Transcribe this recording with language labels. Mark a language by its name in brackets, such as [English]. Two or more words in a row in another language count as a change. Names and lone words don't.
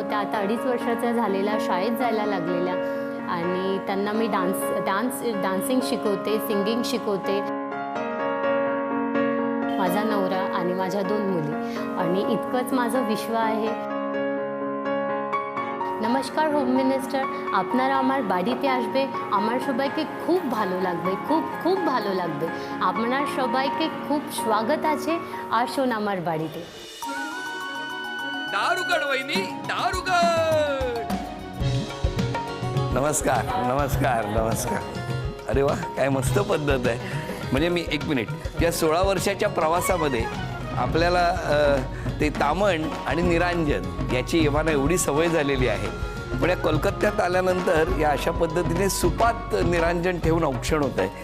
[Marathi] त्या आता 2.5 वर्षाच्या झालेल्या, शाळेत जायला लागलेल्या आणि त्यांना मी डान्सिंग शिकवते, सिंगिंग शिकवते. माझा नवरा आणि माझ्या 2 मुली आणि इतकंच माझं विश्व है। नमस्कार होम मिनिस्टर, [Bangla] আপনারা আমার বাড়িতে আসবে, আমার সবাইকে খুব ভালো লাগবে, খুব খুব ভালো লাগবে। আপনার সবাইকে খুব স্বাগত আছে, আসুন আমার বাড়িতে। [Marathi] दारुगड वहिनी, दारुगड। नमस्कार नमस्कार नमस्कार। अरे वा, काय मस्त पद्धत आहे। म्हणजे मी 1 मिनिट, या 16 वर्षाच्या प्रवासामध्ये आपल्याला ते तामण आणि निरांजन याची येवाना एवढी सवय झालेली आहे, पण या कोलकात्यात आल्यानंतर या अशा पद्धतीने सुपात निरांजन ठेवून औक्षण होत आहे।